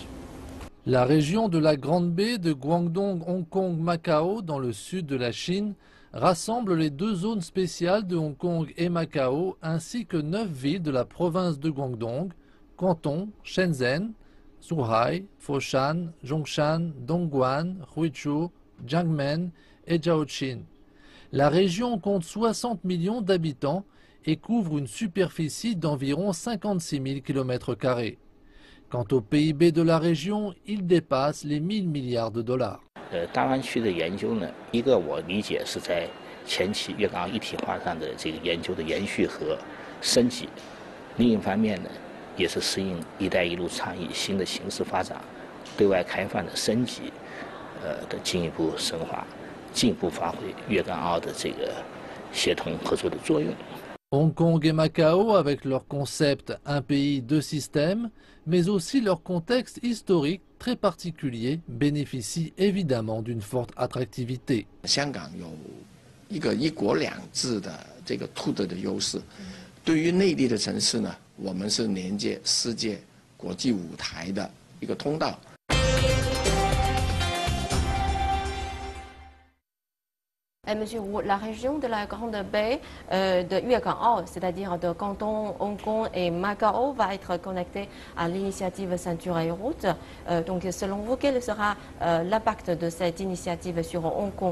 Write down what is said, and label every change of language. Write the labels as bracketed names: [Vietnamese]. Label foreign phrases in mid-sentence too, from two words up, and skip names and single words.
[French] La région de la Grande Baie de Guangdong, Hong Kong, Macao, dans le sud de la Chine, rassemble les deux zones spéciales de Hong Kong et Macao, ainsi que 9 villes de la province de Guangdong, Canton, Shenzhen, Zhuhai, Foshan, Zhongshan, Dongguan, Huizhou, Jiangmen et Zhaoqing. La région compte 60 millions d'habitants et couvre une superficie d'environ 56 000 km². Quant au PIB de la région, il dépasse les 1 000 milliards de dollars. [Chinese] 大湾区的研究呢，一个我理解是在前期粤港澳一体化上的这个研究的延续和升级，另一方面呢，也是适应“一带一路”倡议新的形势发展，对外开放的升级，的进一步深化，进一步发挥粤港澳的这个协同合作的作用。 [French] Hong Kong et Macao, avec leur concept « un pays, deux systèmes », mais aussi leur contexte historique très particulier, bénéficient évidemment d'une forte attractivité. [Chinese] 香港有一个一国两制的这个独特的优势，对于内地的城市呢，我们是连接世界国际舞台的一个通道。 [French] Monsieur Wu, la région de la Grande Baie de Yuekang, c'est-à-dire de Canton, Hong Kong et Macao, va être connectée à l'initiative Ceinture et Route. Donc, selon vous, quel sera l'impact de cette initiative sur Hong Kong?